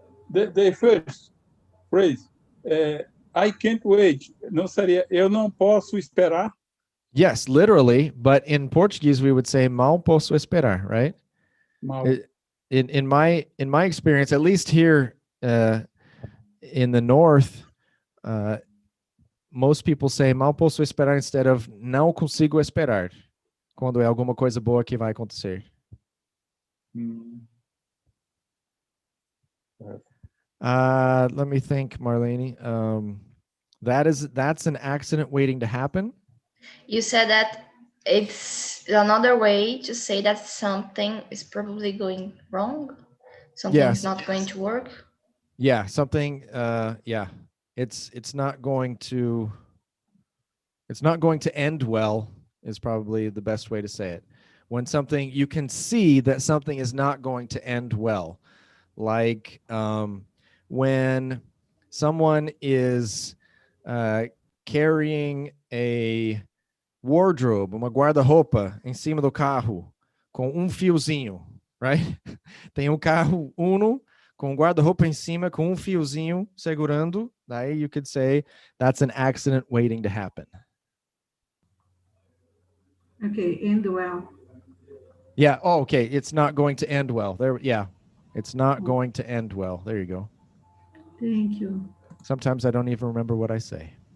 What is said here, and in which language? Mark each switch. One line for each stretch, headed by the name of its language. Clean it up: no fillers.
English: The first phrase, I can't wait.
Portuguese: Não seria, eu não posso esperar?
English: Yes, literally, but in Portuguese we would say
Portuguese: mal posso esperar,
English: right?
Portuguese: Mal.
English: In my experience, at least here in the north, most people say
Portuguese: mal posso esperar
English: instead of
Portuguese: não consigo esperar, quando é alguma coisa boa que vai acontecer.
English: Let me think, Marlene. That's an accident waiting to happen. You said that it's another way to say that something is probably going wrong. Something Yes. is not going to work. Yeah, something. Yeah, it's not going to end well. Is probably the best way to say it. When something you can see that something is not going to end well, like when someone is carrying a wardrobe,
Portuguese: uma guarda-roupa em cima do carro com fiozinho,
English: right?
Portuguese: Tem carro Uno com guarda-roupa em cima com fiozinho segurando.
English: Daí you could say that's an accident waiting to happen. Okay, end well. Yeah. Oh, okay. It's not going to end well. There. Yeah. It's not going to end well. There you go. Thank you. Sometimes I don't even remember what I say.